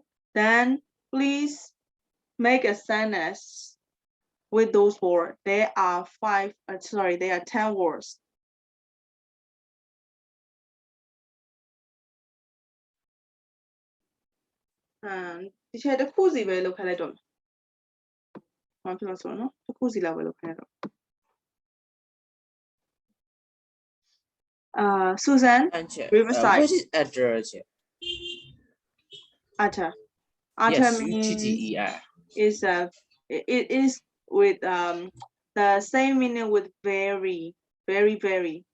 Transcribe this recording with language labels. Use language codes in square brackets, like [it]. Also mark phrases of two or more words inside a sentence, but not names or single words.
[en] Then please make a sentence with those words. There are 10 words. [my] Teacher တစ်ခုစီပဲလုပ်ခလိုက်တော့မယ်။ဘာဖြစ်လို့ဆိုတော့နော်တစ်ခုစီလောက်ပဲလုပ်ခလိုက်တော့ Susan, Riverside. [en] What is utter? Utter. Utter Yes, means UTTER. It is with the same meaning with very, very, very.